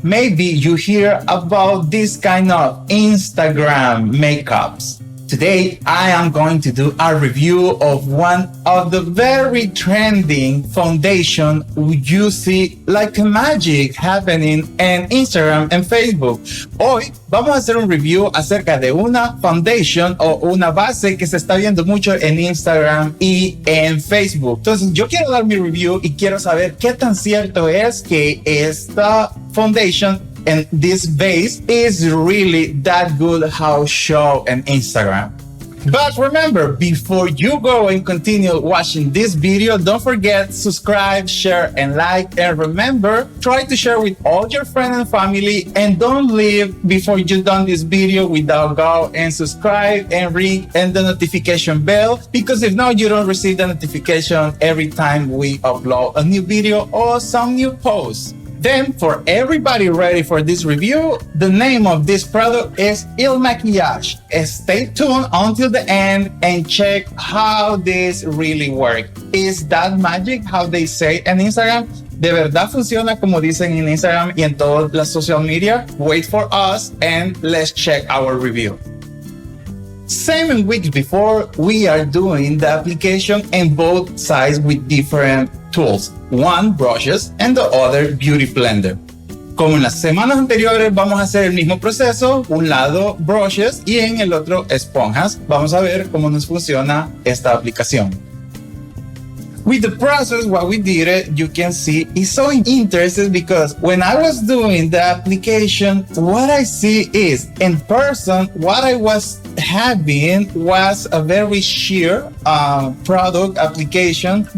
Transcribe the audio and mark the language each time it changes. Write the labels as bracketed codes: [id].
[en] Maybe you hear about this kind of Instagram makeups. Today, I am going to do a review of one of the very trending foundation you see like magic happening in Instagram and Facebook. [es] Hoy vamos a hacer un review acerca de una foundation o una base que se está viendo mucho en Instagram y en Facebook. Entonces, yo quiero dar mi review y quiero saber qué tan cierto es que esta foundation [en] and this base is really that good how show on Instagram. But remember, before you go and continue watching this video, don't forget subscribe, share, and like. And remember, try to share with all your friends and family. And don't leave before you've done this video without go and subscribe and ring and the notification bell. Because if not, you don't receive the notification every time we upload a new video or some new posts. Then, for everybody ready for this review, the name of this product is IL MAKIAGE. Stay tuned until the end and check how this really works. Is that magic, how they say on Instagram? [es] ¿De verdad funciona como dicen en Instagram y en todas las social media? [en] Wait for us and let's check our review. 7 weeks before, we are doing the application in both sides with different tools. One brushes and the other beauty blender. [es] Como en las semanas anteriores, vamos a hacer el mismo proceso. Un lado brushes y en el otro esponjas. Vamos a ver cómo nos funciona esta aplicación. [en] With the process, what we did, you can see, is so interesting because when I was doing the application, what I see is, in person, what I was having was a very sheer product application.